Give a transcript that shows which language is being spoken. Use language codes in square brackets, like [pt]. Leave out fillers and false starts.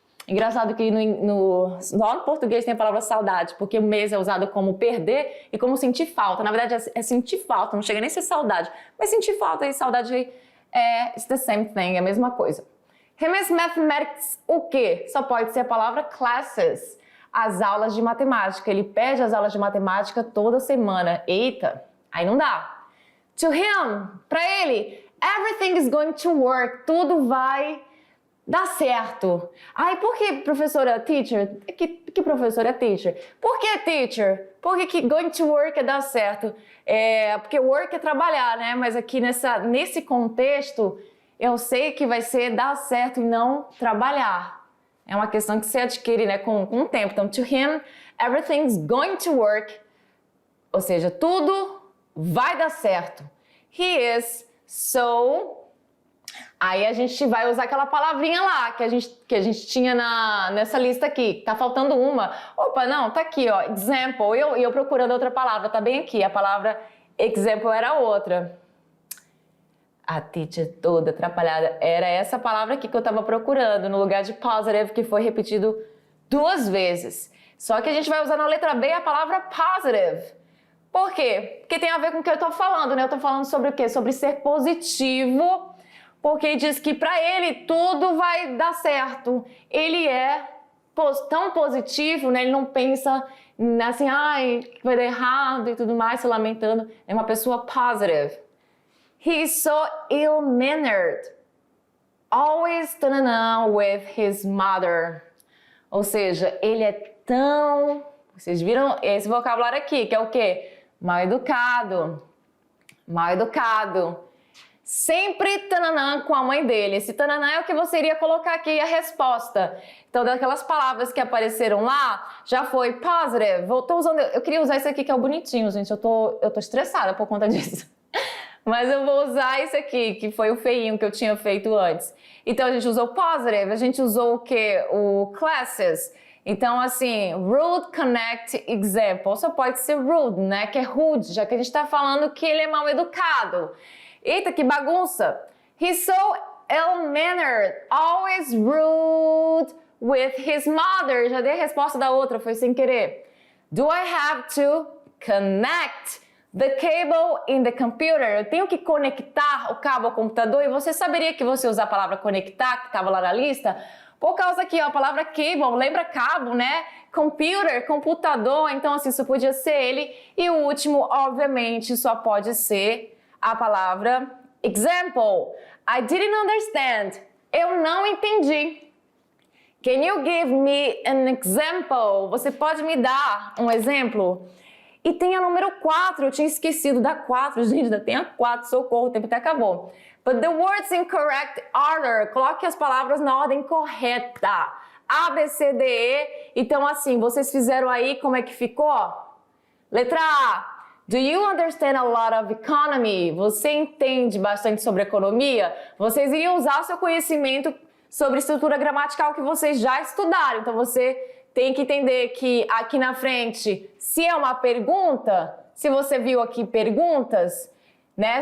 [pt] Engraçado que no português tem a palavra saudade, porque miss é usado como perder e como sentir falta. Na verdade, é sentir falta, não chega nem a ser saudade. Mas sentir falta e saudade [en] it's the same thing, [pt] é a mesma coisa. [en] He miss mathematics, o quê? [pt] Só pode ser a palavra classes. As aulas de matemática. Ele perde as aulas de matemática toda semana. Eita, aí não dá. [en] To him, [pt] para ele, [en] everything is going to work. [pt] Tudo vai dar certo. Ai, por que professora teacher? Que professora é teacher? Por que teacher? Por que [en] going to work [pt] é dar certo? Porque work é trabalhar, né? Mas aqui nesse contexto, eu sei que vai ser dar certo e não trabalhar. É uma questão que se adquire, né, com o tempo. [en] Então, to him, everything's going to work. [pt] Ou seja, tudo vai dar certo. [en] He is so... [pt] Aí a gente vai usar aquela palavrinha lá que a gente tinha nessa lista aqui. Tá faltando uma. Opa, não, tá aqui, ó. Example. E eu procurando outra palavra. Tá bem aqui. A palavra example era outra. A teacher toda atrapalhada. Era essa palavra aqui que eu tava procurando, no lugar de positive, que foi repetido 2 vezes. Só que a gente vai usar na letra B a palavra positive. Por quê? Porque tem a ver com o que eu tô falando, né? Eu tô falando sobre o quê? Sobre ser positivo, porque diz que pra ele tudo vai dar certo. Ele é tão positivo, né? Ele não pensa assim, ai, que vai dar errado e tudo mais, se lamentando. É uma pessoa positive. [en] He's so ill-mannered, always with his mother. [pt] Ou seja, ele é tão... Vocês viram esse vocabulário aqui, que é o quê? Mal educado. Mal educado. Sempre tananã com a mãe dele. Esse tananã é o que você iria colocar aqui a resposta. Então, daquelas palavras que apareceram lá, já foi positive. Eu queria usar esse aqui que é o bonitinho, gente. Eu tô estressada por conta disso. Mas eu vou usar esse aqui, que foi o feinho que eu tinha feito antes. Então, a gente usou positive, a gente usou o quê? O classes. Então, assim, rude, connect, example. Só pode ser rude, né? Que é rude, já que a gente tá falando que ele é mal educado. Eita, que bagunça! [en] He's so ill-mannered, always rude with his mother. [pt] Já dei a resposta da outra, foi sem querer. [en] Do I have to connect the cable in the computer? [pt] Eu tenho que conectar o cabo ao computador. E você saberia que você usa a palavra conectar, que estava lá na lista? Por causa aqui, ó, a palavra cable, lembra cabo, né? Computer, computador. Então, assim, isso podia ser ele. E o último, obviamente, só pode ser a palavra example. [en] I didn't understand. [pt] Eu não entendi. [en] Can you give me an example? [pt] Você pode me dar um exemplo? E tem a número 4, eu tinha esquecido da 4, gente, ainda tem a 4, socorro, o tempo até acabou. [en] But the words in correct order, [pt] coloque as palavras na ordem correta. A, B, C, D, E. Então, assim, vocês fizeram aí, como é que ficou? Letra A, [en] Do you understand a lot of economy? [pt] Você entende bastante sobre economia? Vocês iriam usar o seu conhecimento sobre estrutura gramatical que vocês já estudaram. Então você tem que entender que aqui na frente, se é uma pergunta, se você viu aqui perguntas, né?